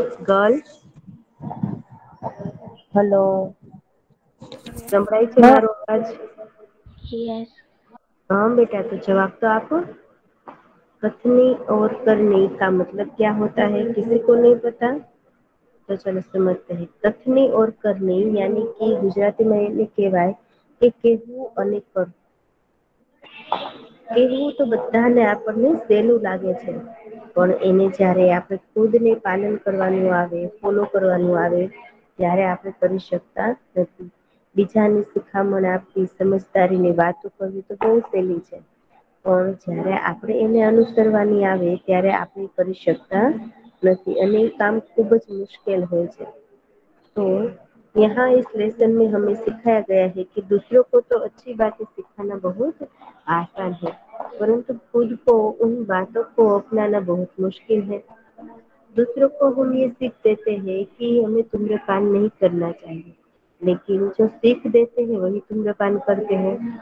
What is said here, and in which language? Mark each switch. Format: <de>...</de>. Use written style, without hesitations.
<gu>Girls, hello, સંભળાય છે</gu> <hi>हाँ।</hi> <gu>મારો અવાજ?</gu> <en>Yes.</en> <hi>हाँ बेटा, तो जवाब तो आपको। कथनी और करनी का मतलब क्या होता है? किसी को नहीं पता? तो चलो समझते हैं। कथनी और करनी यानी कि</hi> <gu>ગુજરાતીમાં એને કહેવાય કે કહેવું અને કરવું। કહેવું તો બધાને આપણને સહેલું લાગે છે, પણ એને જ્યારે આપણે ખુદને પાલન કરવાનું આવે, ફોલો કરવાનું આવે ત્યારે આપણે કરી શકતા નથી। બીજાની શિખામણ આપવી, સમજદારીની વાતો કરવી તો બહુ સહેલી છે, પણ જ્યારે આપણે એને અનુસરવાની આવે ત્યારે આપણે કરી શકતા નથી અને એ કામ ખૂબ જ मुश्किल હોય છે।</gu> <hi>तो यहाँ इस लेसन में हमें सिखाया गया है कि दूसरों को तो अच्छी बातें सिखाना बहुत आसान है, परंतु खुद को उन बातों को अपनाना बहुत मुश्किल है। दूसरों को हम ये सीख देते हैं कि हमें धूम्रपान नहीं करना चाहिए, लेकिन जो सीख देते हैं वही धूम्रपान करते हैं।</hi>